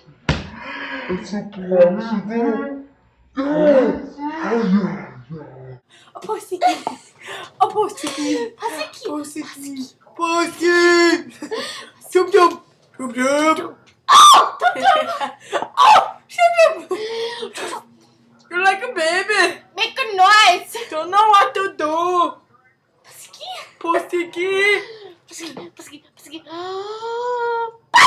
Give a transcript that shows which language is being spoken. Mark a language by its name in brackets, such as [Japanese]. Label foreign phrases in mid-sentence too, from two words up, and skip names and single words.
[Russian] Это правда. Ай-яй-яй. Пусики. Пусики. Пасики. Пусики. Пусик. Тюм-тюм. Тюм-тюм. Tюм-тюм. [English] You're like a baby. Make a noise. Don't know what to do. [Russian] Pasiki. Pusiki. Пасики. Пасики. Пасики.